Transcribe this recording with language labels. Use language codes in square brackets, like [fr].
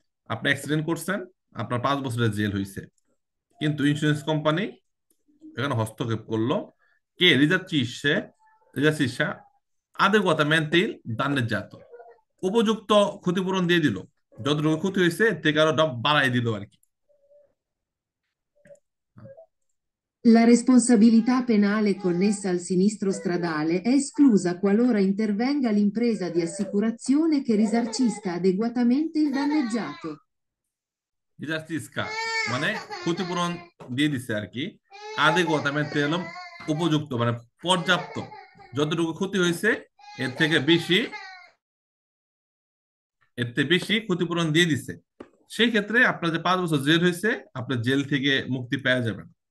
[bn] আপনি অ্যাক্সিডেন্ট করছেন, আপনার 5 বছরের জেল হয়েছে, কিন্তু ইন্স্যুরেন্স কোম্পানি এখানে হস্তক্ষেপ করলো। কে? রিজার্চিসে, রিজার্চিসা [it] adeguatamente il danneggiato, [bn] উপযুক্ত ক্ষতিপূরণ দিয়ে দিল। যতটুকু ক্ষতি হয়েছে এর থেকে আরো বাড়াই দিল আর কি। [it] La responsabilità penale connessa al sinistro stradale è esclusa qualora intervenga l'impresa di assicurazione che risarcisca adeguatamente il danneggiato. [bn] রিজার্চিসকা মানে ক্ষতিপূরণ দিয়ে দিছে আর কি। আদেকুয়াতামেন্তে এলাম, উপযুক্ত মানে পর্যাপ্ত, যতটুকু ক্ষতি হয়েছে এর থেকে বেশি, এর থেকে বেশি ক্ষতিপূরণ দিয়ে দিছে। সেই ক্ষেত্রে আপনার যে 5 বছর জেল হয়েছে, আপনার জেল থেকে মুক্তি পেয়ে যাবেন।